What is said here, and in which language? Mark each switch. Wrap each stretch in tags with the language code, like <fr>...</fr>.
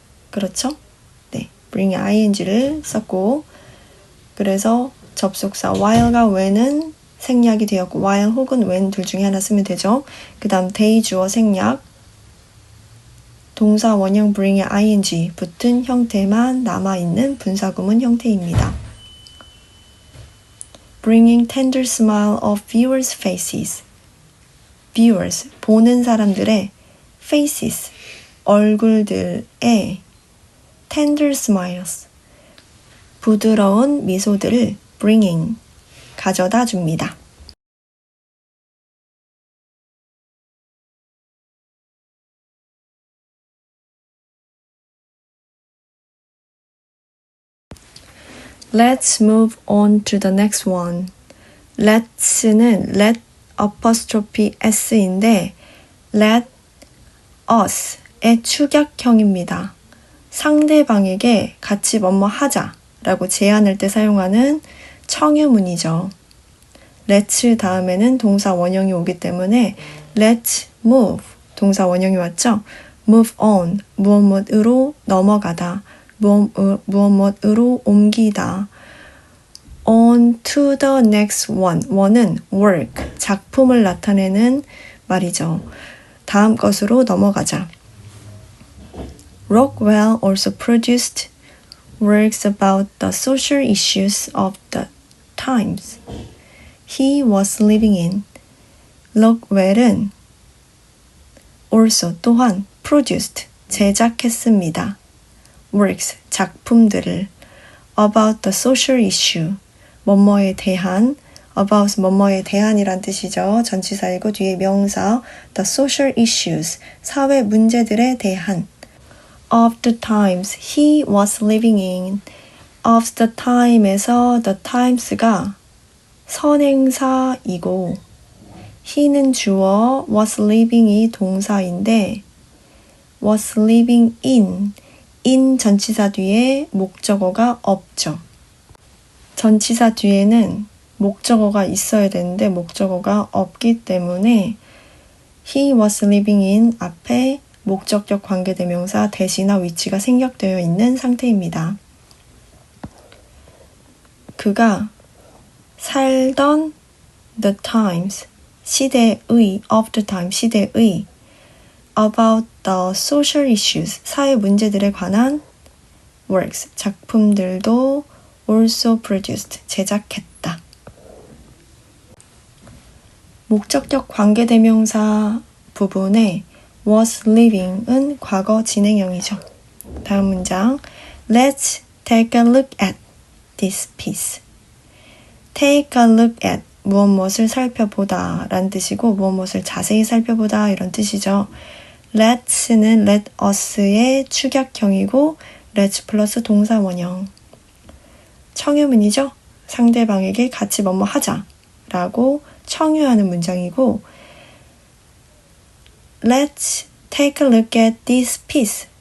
<ko>그렇죠? 네, bring에 ing를 썼고 그래서 접속사 while가 when은 생략이 되었고 while 혹은 when 둘 중에 하나 쓰면 되죠. 그 다음 they 주어 생략 동사 원형 bring에 ing 붙은 형태만 남아있는 분사구문 형태입니다.</ko> <en>Bringing tender smile of viewers' faces.</en> <ko>Viewers, 보는 사람들의 faces, 얼굴들의</ko> <en>tender smiles,</en> <ko>부드러운 미소들을 bringing, 가져다 줍니다.</ko> <en>Let's move on to the next one. Let's는 let apostrophe s인데 let us의</en> <ko>축약형입니다. 상대방에게 같이 뭐뭐 하자라고 제안할 때 사용하는 청유문이죠. let's 다음에는 동사 원형이 오기 때문에</ko> <en>let's move</en> <ko>동사 원형이 왔죠. move on 무엇으로 넘어가다 무엇으로 옮기다</ko> <en>on to the next one</en> <ko>one은 work 작품을 나타내는 말이죠. 다음 것으로 넘어가자.</ko> <en>Rockwell also produced works about the social issues of the times he was living in.</en> <ko>록웰은 also 또한 produced 제작했습니다. works 작품들을</ko> <en>about the social issue</en> <ko>뭐뭐에 대한 about 뭐뭐에 대한이란 뜻이죠. 전치사이고 뒤에 명사</ko> <en>the social issues</en> <ko>사회 문제들에 대한</ko> <en>of the times he was living in</en> <ko>of the time에서 the times가 선행사이고 he는 주어 was living이 동사인데</ko> <en>was living in</en> <ko>전치사 뒤에 목적어가 없죠. 전치사 뒤에는 목적어가 있어야 되는데 목적어가 없기 때문에</ko> <en>he was living in</en> <ko>앞에 목적격 관계대명사 대시나 위치가 생략되어 있는 상태입니다. 그가 살던</ko> <en>the times,</en> <ko>시대의,</ko> <en>of the time,</en> <ko>시대의</ko> <en>about the social issues,</en> <ko>사회 문제들에 관한 works, 작품들도</ko> <en>also produced,</en> <ko>제작했다. 목적격 관계대명사 부분에 was living은 과거 진행형이죠. 다음 문장</ko> <en>Let's take a look at this piece. Take a look at</en> <ko>무엇을 살펴보다 라는 뜻이고 무엇을 자세히 살펴보다 이런 뜻이죠. Let's는 let us의 축약형이고 let's 플러스 동사 원형. 청유문이죠. 상대방에게 같이 뭐뭐 하자 라고 청유하는 문장이고</ko> <en>Let's take a look at this piece.</en>